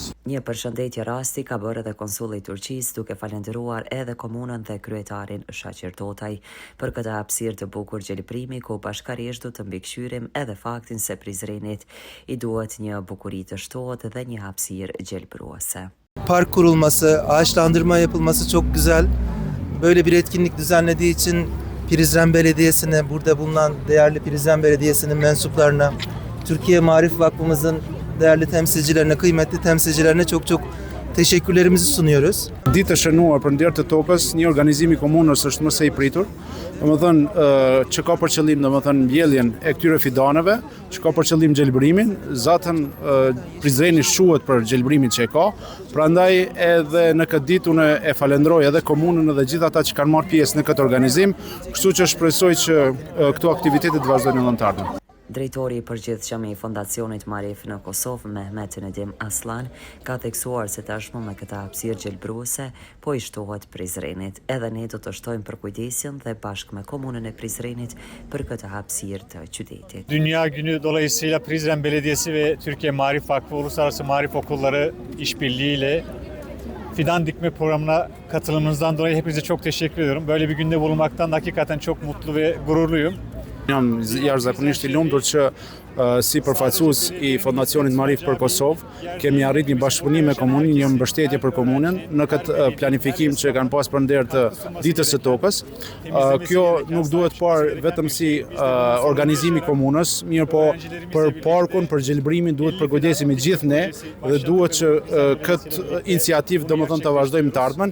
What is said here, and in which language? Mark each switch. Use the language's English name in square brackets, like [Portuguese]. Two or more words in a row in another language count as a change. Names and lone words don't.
[Albanian] Një përshëndetje rasti ka bërë edhe konsulli i Turqisë, duke falendëruar edhe komunën dhe kryetarin Shaqir Totaj për këtë hapësirë të bukur gjelbrimi, ku bashkërisht do të mbikëqyrim edhe faktin se Prizrenit i duhet një bukuri të shtohet dhe një hapësirë gjelbëruese. [Turkish] Park kurulması, ağaçlandırma yapılması çok güzel. Böyle bir etkinlik düzenlediği için Prizren Belediyesi'ne, burada bulunan değerli Prizren Belediyesi'nin mensuplarına, Türkiye Marif Vakfımızın değerli temsilcilerine, kıymetli temsilcilerine çok teşekkürlerimizi sunuyoruz. [Albanian] Ditë e shënuar për ndër të tokës, një organizim i komunës është më së i pritur, domethënë që ka për qëllim domethënë mbjelljen e këtyre fidaneve, që ka për qëllim gjelbrimin, zatën Prizreni shuhet për gjelbrimin që e ka. Prandaj edhe në këtë ditë unë e falenderoj edhe komunën dhe gjithë ata që kanë marrë pjesë në këtë organizim, kështu që shpresoj që këto aktivitete të vazhdojnë në të ardhmen. Drejtori i përgjithshëm i Fondacionit Marif në Kosovë, Mehmet Nedim Aslan, ka theksuar se tashmë me këtë hapësirë gjelbëruese po i shtohet Prizrenit. Edhe ne do të shtojmë për kujdesin dhe bashkë me komunën e Prizrenit për këtë hapësirë të qytetit. [Turkish] Dünya Günü dolayısıyla Prizren Belediyesi ve Türkiye Marif Vakfı Uluslararası Marif Okulları işbirliğiyle fidan dikme programına katılımınızdan dolayı hepinize çok teşekkür ediyorum. Böyle bir günde bulunmaktan hakikaten çok mutlu ve gururluyum. [Albanian] Jam jashtëzakonisht i lumtur që si përfaqësues i Fondacionit Marif për Kosovë kemi arritur një bashkëpunim me komunën, një mbështetje për komunën në këtë planifikim që kanë pas për ndër të ditës së tokës. Kjo nuk duhet parë vetëm si organizim i komunës, mirë po për parkun, për gjelbrimin duhet përkujdesemi gjithë ne dhe duhet që këtë iniciativë domethënë ta vazhdojmë të ardhmen.